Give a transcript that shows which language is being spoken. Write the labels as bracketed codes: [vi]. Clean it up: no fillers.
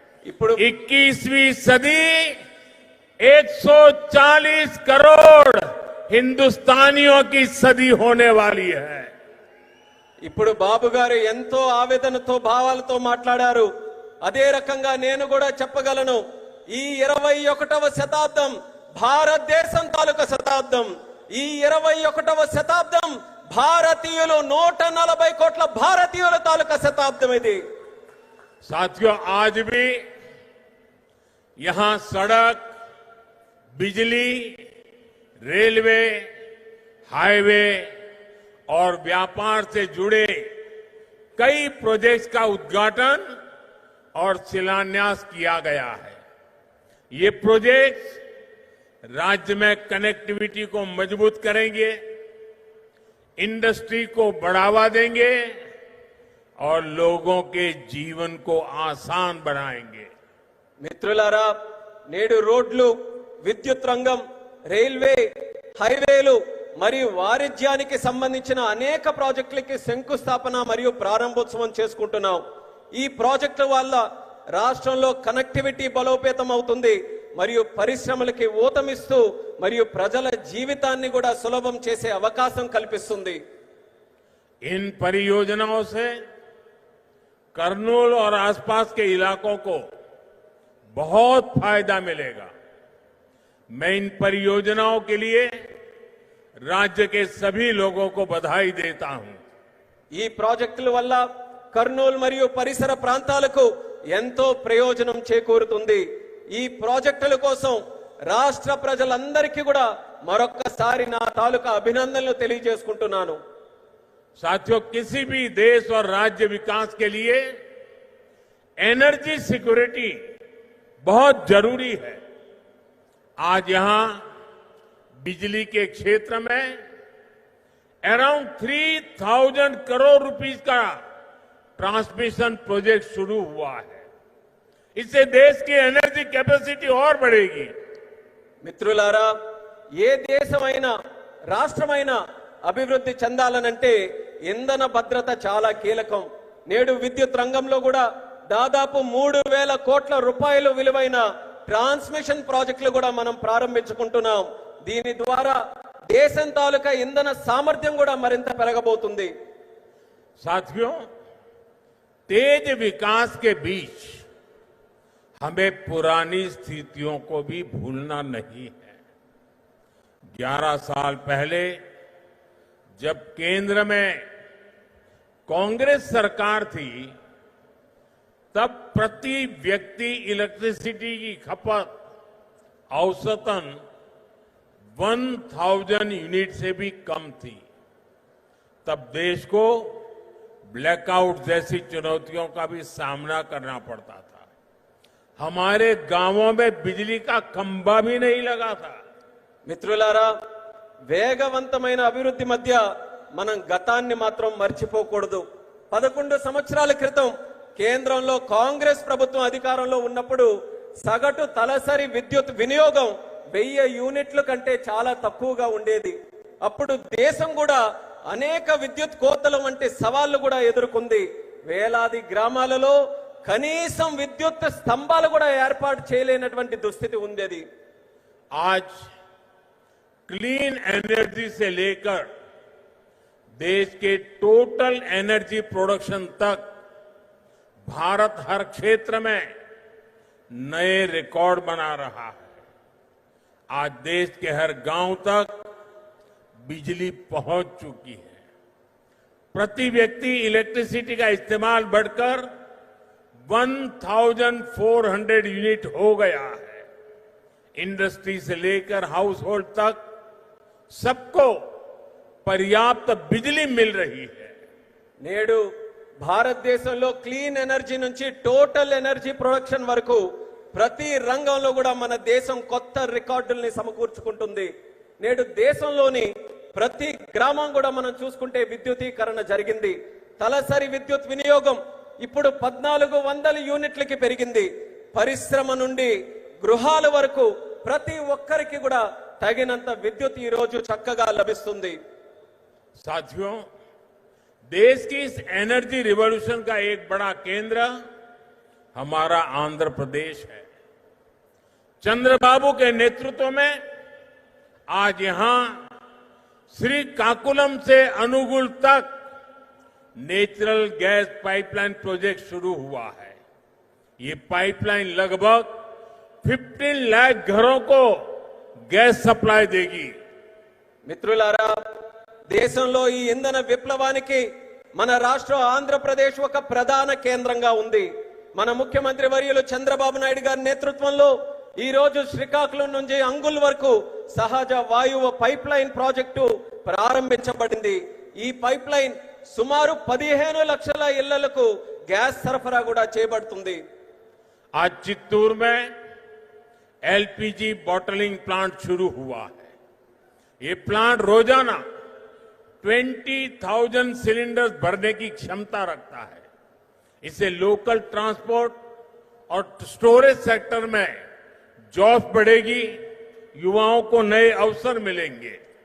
[te] ఇప్పుడు [hi] 21वीं सदी 140 करोड़ हिंदुस्तानियों की सदी होने वाली है। [te] ఇప్పుడు బాబు గారు ఎంతో ఆవేదనతో భావాలతో మాట్లాడారు. అదే రకంగా నేను కూడా చెప్పగలను, ఈ 21వ శతాబ్దం భారతదేశం తాలూకా శతాబ్దం. ఈ 21వ శతాబ్దం భారతీయులు 140 కోట్ల భారతీయుల తాలూకా శతాబ్దం ఇది. [hi] साथियों, आज भी यहां सड़क, बिजली, रेलवे, हाईवे और व्यापार से जुड़े कई प्रोजेक्ट्स का उद्घाटन और शिलान्यास किया गया है. ये प्रोजेक्ट्स राज्य में कनेक्टिविटी को मजबूत करेंगे, इंडस्ट्री को बढ़ावा देंगे और लोगों के जीवन को आसान बनाएंगे. [te] మిత్రులారా, నేడు రోడ్లు, విద్యుత్ రంగం, రైల్వే, హైవేలు మరియు వాణిజ్యానికి సంబంధించిన అనేక ప్రాజెక్టులకి శంకుస్థాపన మరియు ప్రారంభోత్సవం చేసుకుంటున్నాం. ఈ ప్రాజెక్టుల వల్ల రాష్ట్రంలో కనెక్టివిటీ బలోపేతం అవుతుంది మరియు పరిశ్రమలకి ఊతమిస్తూ మరియు ప్రజల జీవితాన్ని కూడా సులభం చేసే అవకాశం కల్పిస్తుంది. [hi] इन परियोजनाओं से करनूल और आसपास के इलाकों को बहुत फायदा मिलेगा. मैं इन परियोजनाओं के लिए राज्य के सभी लोगों को बधाई देता हूं. [te] ఈ ప్రాజెక్టుల వల్ల కర్నూలు మరియు పరిసర ప్రాంతాలకు ఎంతో ప్రయోజనం చేకూరుతుంది. ఈ ప్రాజెక్టుల కోసం రాష్ట్ర ప్రజలందరికీ కూడా మరొక్కసారి నా తాలూకా అభినందనలు తెలియజేసుకుంటున్నాను. [hi] साथियों, किसी भी देश और राज्य विकास के लिए एनर्जी सिक्योरिटी बहुत जरूरी है. आज यहां बिजली के क्षेत्र में अराउंड 3000 करोड़ रुपीस का ट्रांसमिशन प्रोजेक्ट शुरू हुआ है. इससे देश की एनर्जी कैपेसिटी और बढ़ेगी. [te] మిత్రులారా, ఏ దేశమైనా రాష్ట్రమైనా అభివృద్ధి చెందాలనంటే ఇంధన భద్రత చాలా కీలకం. నేడు విద్యుత్ రంగంలో కూడా దాదాపు 3000 కోట్ల రూపాయలు విలువైన ట్రాన్స్మిషన్ ప్రాజెక్టులు కూడా మనం ప్రారంభించుకుంటున్నాం. దీని ద్వారా దేశం తాలూకా ఇంధన సామర్థ్యం కూడా మరింత పెరగబోతుంది. [hi] साथियों, तेज विकास के बीच हमें पुरानी स्थितियों को भी भूलना नहीं है. 11 साल पहले जब केंद्र में कांग्रेस सरकार थी, तब प्रति व्यक्ति इलेक्ट्रिसिटी की खपत औसतन 1000 यूनिट से भी कम थी. तब देश को ब्लैकआउट जैसी चुनौतियों का भी सामना करना पड़ता था. हमारे गांवों में बिजली का खंभा भी नहीं लगा था. [te] మిత్రులారా, వేగవంతమైన అభివృద్ధి మధ్య మనం గతాన్ని మాత్రం మర్చిపోకూడదు. 11 సంవత్సరాల క్రితం కేంద్రంలో కాంగ్రెస్ ప్రభుత్వం అధికారంలో ఉన్నప్పుడు సగటు తలసరి విద్యుత్ వినియోగం 1000 యూనిట్ల కంటే చాలా తక్కువగా ఉండేది. అప్పుడు దేశం కూడా అనేక విద్యుత్ కోతలు వంటి సవాళ్లు కూడా ఎదుర్కొంది. వేలాది గ్రామాలలో కనీసం విద్యుత్ స్తంభాలు కూడా ఏర్పాటు చేయలేనటువంటి దుస్థితి ఉండేది. [hi] आज क्लीन एनर्जी से लेकर देश के टोटल एनर्जी प्रोडक्शन तक भारत हर क्षेत्र में नए रिकॉर्ड बना रहा है. आज देश के हर गांव तक बिजली पहुंच चुकी है. प्रति व्यक्ति इलेक्ट्रिसिटी का इस्तेमाल बढ़कर 1400 यूनिट हो गया है. इंडस्ट्री से लेकर हाउस होल्ड तक सबको पर्याप्त बिजली मिल रही है. [te] నేడు భారతదేశంలో క్లీన్ ఎనర్జీ నుంచి టోటల్ ఎనర్జీ ప్రొడక్షన్ వరకు ప్రతి రంగంలో కూడా మన దేశం కొత్త రికార్డుల్ని సమకూర్చుకుంటుంది. నేడు దేశంలోని ప్రతి గ్రామం కూడా మనం చూసుకుంటే విద్యుతీకరణ జరిగింది. తలసరి విద్యుత్ వినియోగం ఇప్పుడు 1400 యూనిట్లకి పెరిగింది. పరిశ్రమ నుండి గృహాల వరకు ప్రతి ఒక్కరికి కూడా తగినంత విద్యుత్ ఈ రోజు చక్కగా లభిస్తుంది. [hi] साथियों, देश की इस एनर्जी रिवॉल्यूशन का एक बड़ा केंद्र हमारा आंध्र प्रदेश है. चंद्रबाबू के नेतृत्व में आज यहां श्रीकाकुलम से अनुगुल तक नेचुरल गैस पाइपलाइन प्रोजेक्ट शुरू हुआ है. ये पाइपलाइन लगभग 15 लाख घरों को गैस सप्लाई देगी. [te] మిత్రులారా, దేశంలో ఈ ఇంధన విప్లవానికి మన రాష్ట్రం ఆంధ్రప్రదేశ్ ఒక ప్రధాన కేంద్రంగా ఉంది. మన ముఖ్యమంత్రి వర్యులు చంద్రబాబు నాయుడు గారి నేతృత్వంలో ఈ రోజు శ్రీకాకుళం నుంచి అంగుల్ వరకు సహజ వాయువు పైప్ లైన్ ప్రాజెక్టు ప్రారంభించబడింది. ఈ పైప్ లైన్ సుమారు 15 లక్షల ఇళ్లకు గ్యాస్ సరఫరా కూడా చేయబడుతుంది. [hi] आज चित्तूर में एलपीजी बॉटलिंग प्लांट शुरू हुआ है. ये प्लांट रोजाना 20,000 सिलेंडर्स भरने की क्षमता रखता है. इससे लोकल ट्रांसपोर्ट और स्टोरेज सेक्टर में जॉब बढ़ेगी, युवाओं को नए अवसर मिलेंगे.